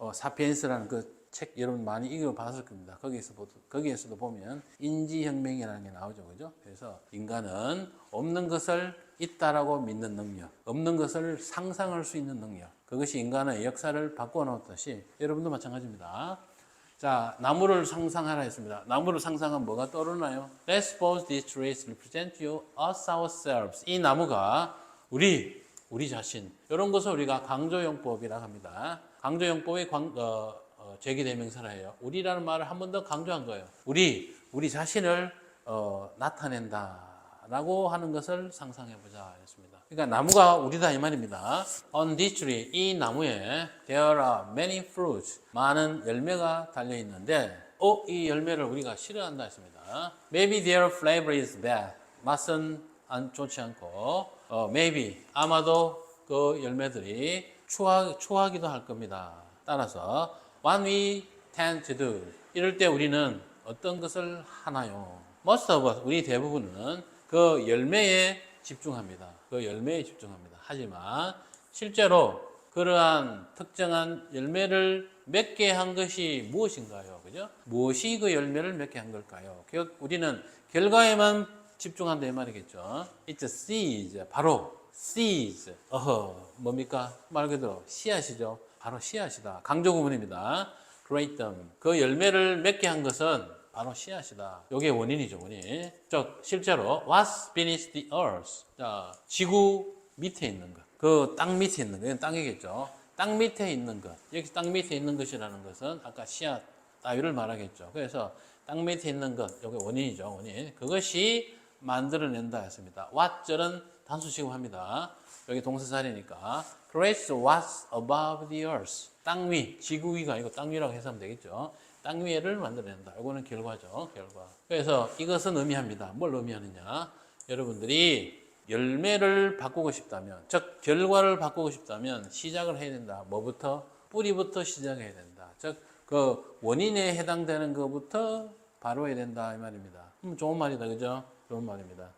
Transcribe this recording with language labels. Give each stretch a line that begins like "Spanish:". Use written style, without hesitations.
Korean: 사피엔스라는 그 책 여러분 많이 읽어봤을 겁니다. 거기에서도 보면 인지혁명이라는 게 나오죠. 그죠? 그래서 인간은 없는 것을 있다라고 믿는 능력, 없는 것을 상상할 수 있는 능력, 그것이 인간의 역사를 바꾸어 놓았듯이 여러분도 마찬가지입니다. 자, 나무를 상상하라 했습니다. 나무를 상상하면 뭐가 떠오르나요?
English: Let's suppose these trees represent you, us ourselves.
Korean: 이 나무가 우리 자신, 이런 것을 우리가 강조용법이라고 합니다. 강조용법의 제기대명사라 해요. 우리라는 말을 한 번 더 강조한 거예요. 우리 자신을 나타낸다라고 하는 것을 상상해보자 했습니다. 그러니까 나무가 우리다 이 말입니다.
English: On this tree,
Korean: 이 나무에
English: there are many fruits,
Korean: 많은 열매가 달려 있는데, 이 열매를 우리가 싫어한다 했습니다.
English: Maybe their flavor is bad,
Korean: 맛은 좋지 않고,
English: maybe
Korean: 아마도 그 열매들이 추하기도 할 겁니다. 따라서
English: what we tend to do,
Korean: 이럴 때 우리는 어떤 것을 하나요?
English: Most of us,
Korean: 우리 대부분은 그 열매에 집중합니다. 하지만 실제로 그러한 특정한 열매를 맺게 한 것이 무엇인가요? 그죠? 무엇이 그 열매를 맺게 한 걸까요? 우리는 결과에만 집중한다 이 말이겠죠.
English: It's a seed,
Korean: 바로
English: seeds.
Korean: 뭡니까? 말 그대로 씨앗이죠. 바로 씨앗이다. 강조 구문입니다.
English: Great them.
Korean: 그 열매를 맺게 한 것은 바로 씨앗이다. 이게 원인이죠, 원인. 즉, 실제로
English: what's beneath the earth.
Korean: 자, 지구 밑에 있는 것. 그 땅 밑에 있는 것. 이건 땅이겠죠. 땅 밑에 있는 것. 여기 땅 밑에 있는 것이라는 것은 아까 씨앗 따위를 말하겠죠. 그래서 땅 밑에 있는 것. 이게 원인이죠, 원인. 그것이 만들어낸다 했습니다. what절은 단수식음합니다. 여기 동사살이니까
English: creates what's above the earth.
Korean: 땅 위, 지구 위가 아니고 땅 위라고 해석하면 되겠죠. 땅 위를 만들어낸다. 이거는 결과죠. 결과. 그래서 이것은 의미합니다. 뭘 의미하느냐? 여러분들이 열매를 바꾸고 싶다면, 즉 결과를 바꾸고 싶다면 시작을 해야 된다. 뭐부터? 뿌리부터 시작해야 된다. 즉 그 원인에 해당되는 것부터 바로 해야 된다 이 말입니다. 좋은 말이다, 그죠? 좋은 말입니다.